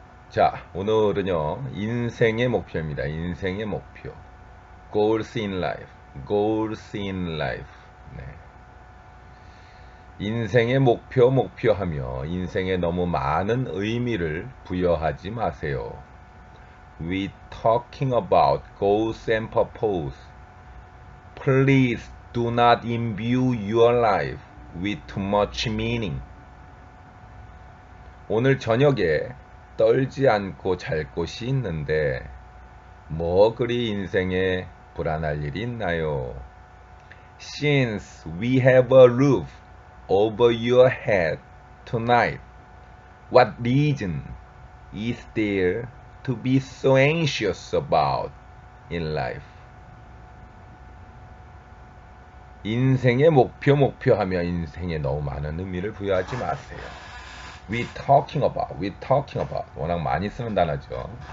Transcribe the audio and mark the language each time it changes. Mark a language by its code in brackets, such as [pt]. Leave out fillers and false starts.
[ko] 자, 오늘은요, 인생의 목표입니다. 인생의 목표. [en] Goals in life. Goals in life. 네. [ko] 인생의 목표하며 인생에 너무 많은 의미를 부여하지 마세요. [en] We talking about goals and purpose. Please do not imbue your life with too much meaning. [ko] 오늘 저녁에 떨지 않고 잘 곳이 있는데 뭐 그리 인생에 불안할 일이 있나요? [en] Since we have a roof over your head tonight, what reason is there to be so anxious about in life? [ko] 인생의 목표하며 인생에 너무 많은 의미를 부여하지 마세요. [en] We talking about [ko] 워낙 많이 쓰는 단어죠.